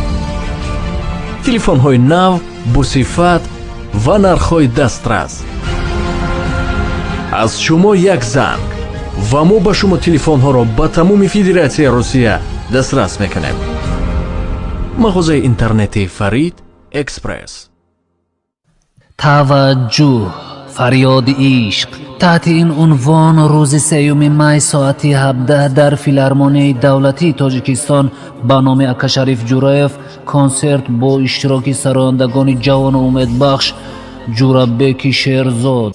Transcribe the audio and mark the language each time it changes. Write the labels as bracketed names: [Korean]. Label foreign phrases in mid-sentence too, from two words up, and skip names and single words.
[Tajik] телефонҳои нав, бусифат ва нархҳои дастрас. аз шумо як занг ва мо ба шумо телефонҳоро ба тамоми Федератсияи Русия дастрас мекунем. мағозаи интернетии Farid Express. توجه فریاد عشق تحت این عنوان روز 3 می ساعتی 17 در فیلارمونی دولتی تاجیکستان با نام اکا شریف جورایف کنسرت با اشتراک سرایندگان جوان و امیدبخش جورابک شیرزاد.